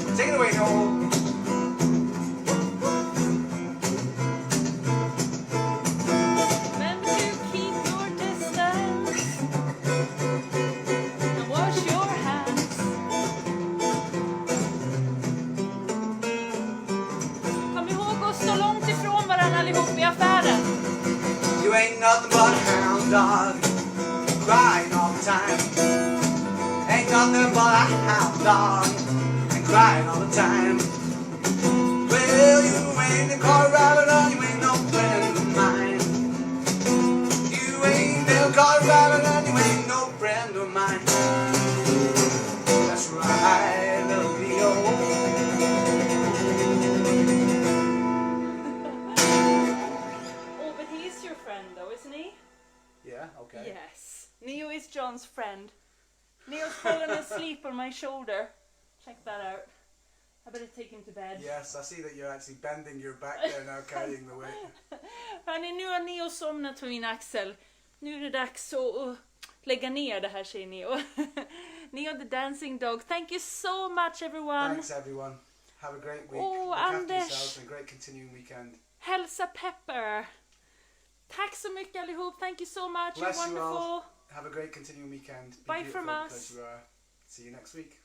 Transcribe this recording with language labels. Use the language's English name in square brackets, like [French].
[English] Take it away, Noel. Remember to keep your distance and wash your hands. [Swedish] Kom ihåg att stå långt ifrån varandra allihop i affären. [English] You ain't nothing but a hound dog, crying all the time. Ain't nothing but a hound dog, and crying all the time. Well, you ain't a car rabbit, and you ain't no friend of mine. You ain't no car rabbit, and you ain't no friend of mine. That's right, little Leo. Oh, but he's your friend though, isn't he? Yeah, okay. Yes. Neo is John's friend. Neo's fallen asleep on my shoulder. Check that out. I better take him to bed. Yes, I see that you're actually bending your back there now, carrying the weight. [Swedish] Hörni, nu har Neo somnat på min axel. Nu är det dags att lägga ner det här, säger Neo. [English] Neo the dancing dog. Thank you so much everyone. Thanks everyone. Have a great week. Oh, Look after Anders. yourselves and a great continuing weekend. [Swedish] Hälsa Pepper. Tack så mycket allihop. [English] Thank you so much. Bless You're you all. wonderful. Have a great continuing weekend. Be Bye beautiful from us. because you are. See you next week.